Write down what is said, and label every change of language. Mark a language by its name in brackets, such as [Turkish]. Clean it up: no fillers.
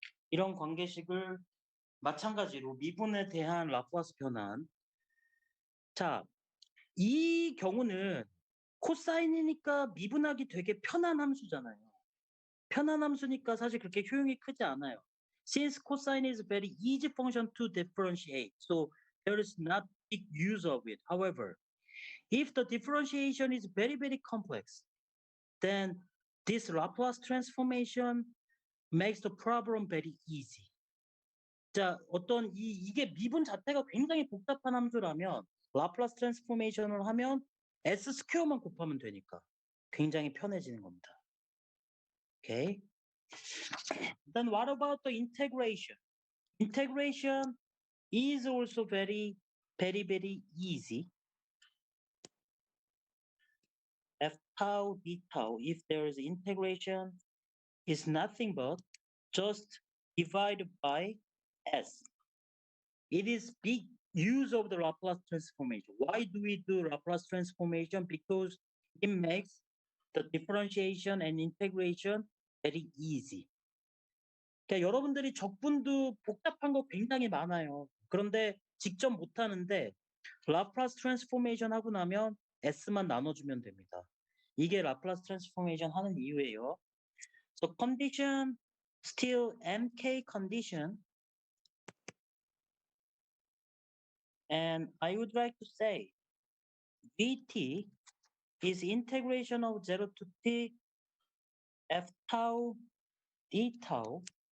[Korean] 이런 관계식을 마찬가지로 미분에 대한 라플라스 변환. 자, 이 경우는 코사인이니까 미분하기 되게 편한 함수잖아요. 편한 함수니까 사실 그렇게 효용이 크지 않아요. [English] Since cosine is a very easy function to differentiate, so there is not big use of it. However, if the differentiation is very, very complex, then this Laplace transformation makes the problem very easy. [Korean] 자, 어떤 이게 미분 자체가 굉장히 복잡한 함수라면 라플라스 트랜스포메이션을 하면 S 스퀘어만 곱하면 되니까 굉장히 편해지는 겁니다. [English] Okay. Then what about the integration? Integration is also very, very, very easy. F tau d tau, if there is integration, is nothing but just divided by S. It is big use of the Laplace transformation. Why do we do Laplace transformation? Because it makes the differentiation and integration very easy. [Korean] 그러니까 여러분들이 적분도 복잡한 거 굉장히 많아요. 그런데 직접 못하는데 라플라스 트랜스포메이션 하고 나면 s만 나눠주면 됩니다. 이게 라플라스 트랜스포메이션 하는 이유예요. [English] So condition still mk condition, and I would like to say vt is integration of 0 to t f tau d tau.